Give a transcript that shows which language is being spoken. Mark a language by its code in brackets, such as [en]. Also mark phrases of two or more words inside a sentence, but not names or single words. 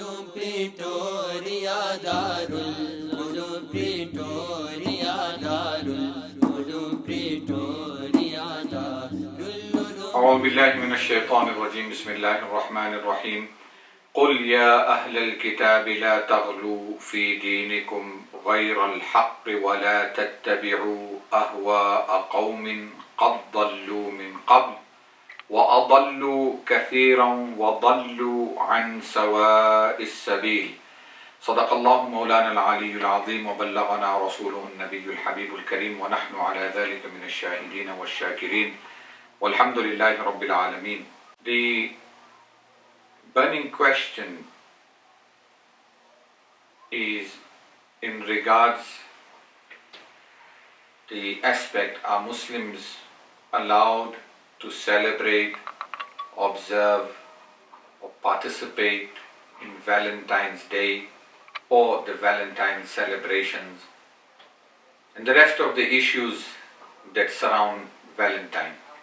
[ar] Pretoria, Darul Uloom Pretoria, Darul Uloom Pretoria, Darul Uloom. أعوذ بالله من الشيطان الرجيم. بسم الله الرحمن الرحيم. قل يا أهل الكتاب لا تغلوا في دينكم غير الحق ولا تتبعوا أهواء قوم قد ضلوا من قبل وأضلوا كثيرا وضلوا عن سواء السبيل. صدق الله مولانا العلي العظيم وبلغنا رسوله النبي الحبيب الكريم ونحن على ذلك من الشاهدين والشاكرين والحمد لله رب العالمين. [en] The burning question is in regards the aspect, are Muslims allowed to celebrate, observe or participate in Valentine's Day or the Valentine celebrations and the rest of the issues that surround Valentine.